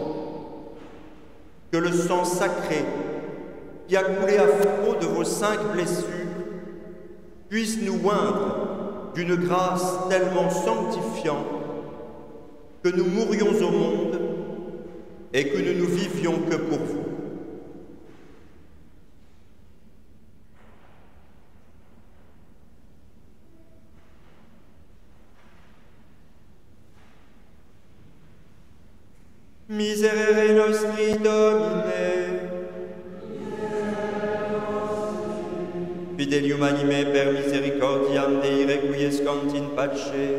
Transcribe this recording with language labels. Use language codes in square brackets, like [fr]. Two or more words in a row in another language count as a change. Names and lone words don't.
[fr] Que le sang sacré qui a coulé à flot de vos 5 blessures puisse nous oindre d'une grâce tellement sanctifiante que nous mourions au monde et que nous ne vivions que pour vous. [la] Miserere nostri Domine, Fidelium anime per misericordiam Dei requiescant in pace.